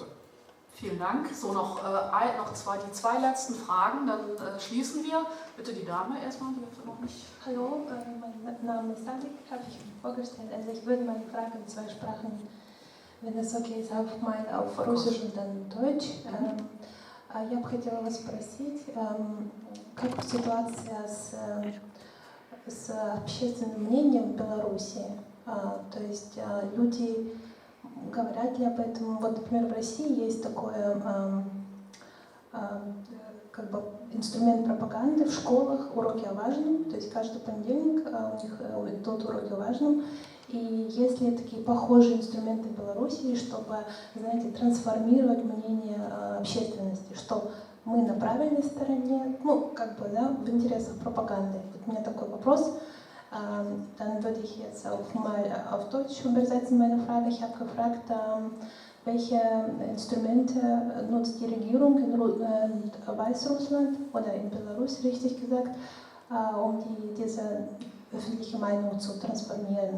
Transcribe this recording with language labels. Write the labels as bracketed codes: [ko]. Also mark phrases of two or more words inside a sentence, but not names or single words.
[de] Vielen Dank. So, noch die zwei letzten Fragen, dann schließen wir. Bitte die Dame erstmal, die hat noch nicht. Hallo, mein Name ist Sadik, habe ich vorgestellt. Also ich würde meine Frage in 2 Sprachen, wenn es okay ist, auf Russisch und dann Deutsch. [ru] Я бы хотела вас спросить, как ситуация с общественным мнением в Беларуси? То есть люди говорят ли об этом? Вот, например, в России есть такой как бы инструмент пропаганды в школах, уроки о важном. То есть каждый понедельник у них идут уроки о важном. И есть ли такие похожие инструменты в Беларуси, чтобы, знаете, трансформировать мнение общественности, что мы на правильной стороне, ну, как бы, да, в интересах пропаганды. Вот у меня такой вопрос. [de] Dann würde ich jetzt auf Deutsch übersetzen meine Frage. Ich habe gefragt, welche Instrumente nutzt die Regierung in Weißrussland oder in Belarus, richtig gesagt, um diese öffentliche Meinung zu transformieren.